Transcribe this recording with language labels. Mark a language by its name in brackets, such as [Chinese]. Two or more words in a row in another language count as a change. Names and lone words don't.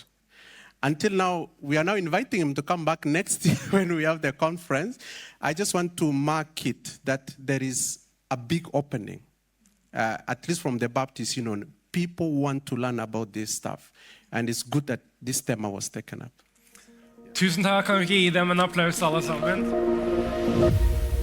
[English] Until now, we are now inviting him to come back next year when we have the conference. I just want to mark it that there is a big opening, at least from the Baptist Union. People want to learn about this stuff, and it's good that this tema was taken up. [Norwegian] Tusen takk, kan vi ikke gi dem en applaus alle sammen?